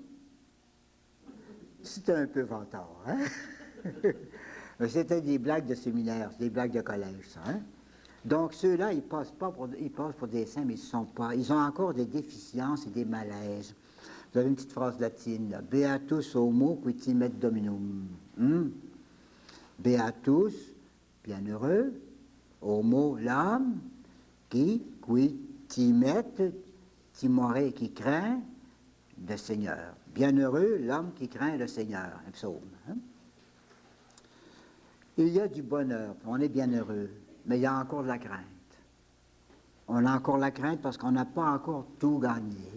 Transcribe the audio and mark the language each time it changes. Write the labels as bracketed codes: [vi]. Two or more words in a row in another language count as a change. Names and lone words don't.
[fr] C'était un peu vantard, hein? Mais c'était des blagues de séminaire, des blagues de collège, ça, hein? Donc ceux-là, ils passent pour des saints, mais ils ne sont pas. Ils ont encore des déficiences et des malaises. Vous avez une petite phrase latine, là. [la] Beatus homo qui timet dominum. [fr] Beatus, bienheureux, homo, l'homme, [la] qui timet, [fr] timoré, qui craint le Seigneur. Bienheureux, l'homme qui craint le Seigneur. Un psaume. Hein? Il y a du bonheur, on est bien heureux, mais il y a encore de la crainte. On a encore la crainte parce qu'on n'a pas encore tout gagné.